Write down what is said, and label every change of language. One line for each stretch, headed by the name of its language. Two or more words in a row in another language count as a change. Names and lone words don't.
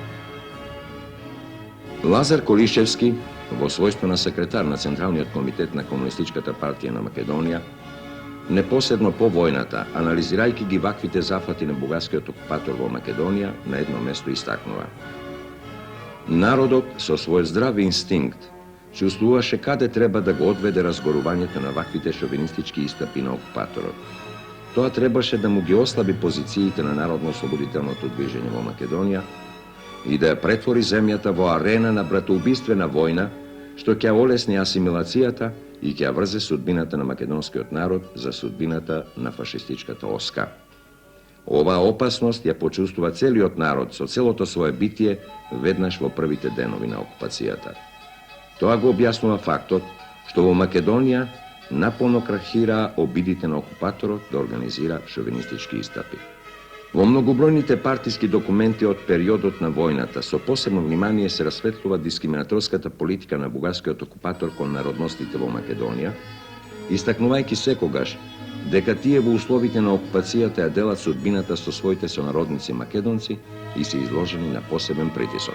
Macedonian: Лазар Колишевски, во својствена секретар на Централни комитет на комунистичката партија на Македонија, непосредно по војната, анализирајки ги ваквите зафати на бугарски окупатор во Македонија, на једном месту истакнува: народот со свој здрави инстинкт чуствуваше каде треба да го одведе разгорувањета на ваквите шовинистички истапи на окупаторов. Тоа требаше да му ги ослаби позициите на народно-ослободителното движење во Македонија и да је претвори земљата во арена на братоубиствена војна, што ќа олесни асимилацијата и ќа врзе судбината на македонски од народ за судбината на фашистичката оска. Ova opasnost ја почувствува целиот народ со целото свое битие веднаш во првите денови на окупацијата. Тоа го објаснува фактот што во Македонија наполно крахираа обидите на окупаторот да организира шовинистички истапи. Во многобројните партиски документи од периодот на војната со посебно внимание се расветлува дискриминаторската политика на бугарскиот окупатор кон народностите во Македонија, истакнувајќи секогаш дека тие во условите на окупацијата ја делат судбината со своите сонародници македонци и се изложени на посебен притисок.